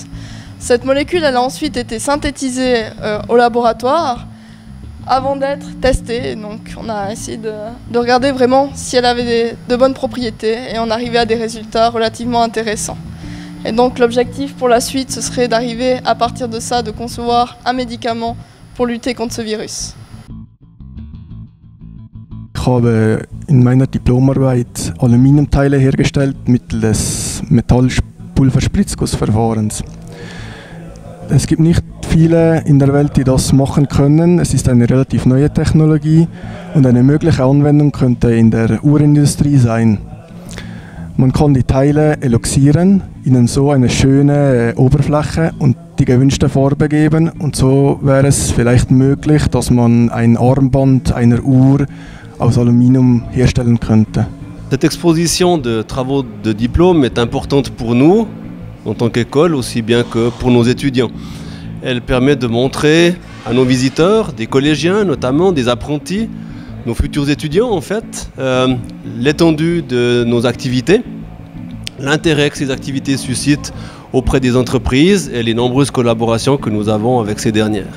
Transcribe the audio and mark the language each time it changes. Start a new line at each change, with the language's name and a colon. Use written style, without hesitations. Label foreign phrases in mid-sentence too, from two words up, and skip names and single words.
French: Cette molécule, elle a ensuite été synthétisée au laboratoire avant d'être testée. Donc on a essayé de regarder vraiment si elle avait de bonnes propriétés et on arrivait à des résultats relativement intéressants. Et donc l'objectif pour la suite, ce serait d'arriver à partir de ça, de concevoir un médicament pour lutter contre ce virus.
German: Ich habe in meiner Diplomarbeit Aluminiumteile hergestellt mittels des Metallpulverspritzgussverfahrens. Es gibt nicht viele in der Welt, die das machen können. Es ist eine relativ neue Technologie und eine mögliche Anwendung könnte in der Uhrenindustrie sein. Man kann die Teile eloxieren, ihnen so eine schöne Oberfläche und die gewünschte Farbe geben und so wäre es vielleicht möglich, dass man ein Armband einer Uhr aus Aluminium herstellen könnte.
French: Cette exposition de travaux de diplôme est importante pour nous, en tant qu'école, aussi bien que pour nos étudiants. Elle permet de montrer à nos visiteurs, des collégiens notamment, des apprentis, nos futurs étudiants en fait, l'étendue de nos activités, l'intérêt que ces activités suscitent auprès des entreprises et les nombreuses collaborations que nous avons avec ces dernières.